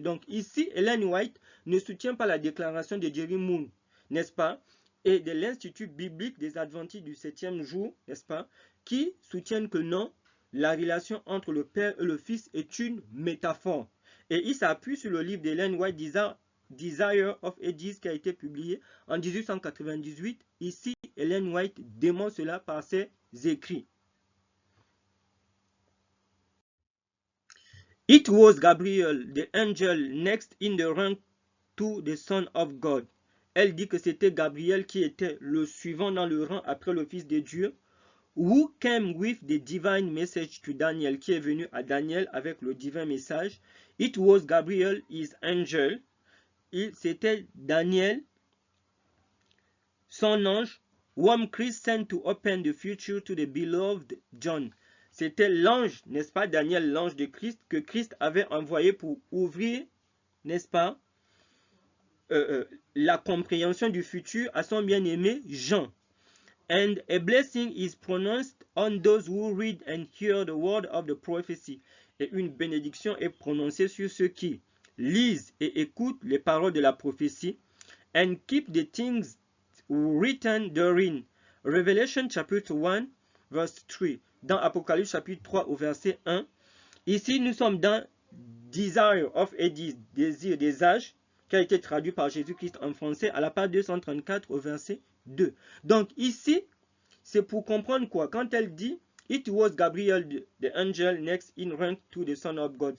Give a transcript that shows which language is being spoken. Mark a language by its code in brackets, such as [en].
[fr] Donc ici, Ellen White ne soutient pas la déclaration de Jerry Moon, n'est-ce pas, et de l'Institut biblique des Adventistes du 7e jour, n'est-ce pas, qui soutiennent que non, la relation entre le Père et le Fils est une métaphore. Et il s'appuie sur le livre d'Ellen White, Desire of Ages, qui a été publié en 1898. Ici, Ellen White démontre cela par ses écrits. [en] It was Gabriel, the angel next in the rank to the Son of God. [fr] Elle dit que c'était Gabriel qui était le suivant dans le rang après le Fils de Dieu. [en] Who came with the divine message to Daniel, [fr] qui est venu à Daniel avec le divin message. [en] It was Gabriel, his angel. [fr] C'était Daniel, son ange, [en] whom Christ sent to open the future to the beloved John. [fr] C'était l'ange, n'est-ce pas, Daniel, l'ange de Christ, que Christ avait envoyé pour ouvrir, n'est-ce pas, la compréhension du futur à son bien-aimé Jean. [en] And a blessing is pronounced on those who read and hear the word of the prophecy. [fr] Et une bénédiction est prononcée sur ceux qui lisent et écoutent les paroles de la prophétie. [en] And keep the things written therein. Revelation chapitre 1, verse 3. [fr] Dans Apocalypse chapitre 3 au verset 1. Ici, nous sommes dans Desire of Ages, désir des âges, qui a été traduit par Jésus-Christ en français à la page 234 au verset 2. Donc ici, c'est pour comprendre quoi? Quand elle dit [en] It was Gabriel, the angel next in rank to the Son of God.